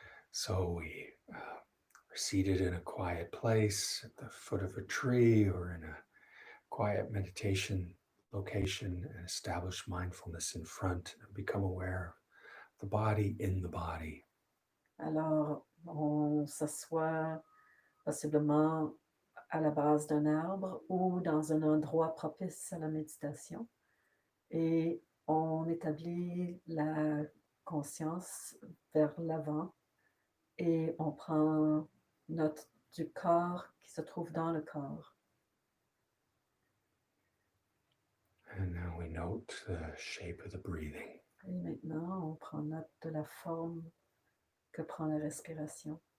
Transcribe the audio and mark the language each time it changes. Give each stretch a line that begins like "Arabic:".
English: So we're seated in a quiet place at the foot of a tree or in a quiet meditation location, and establish mindfulness in front and become aware of the body in the body.
French: Alors, on s'assoit possiblement à la base d'un arbre ou dans un endroit propice à la méditation et on établit la conscience vers l'avant et on prend note du corps qui se trouve dans le corps.
English: And now we note the shape of the breathing.
French: Et maintenant, on prend note de la forme que prend la respiration.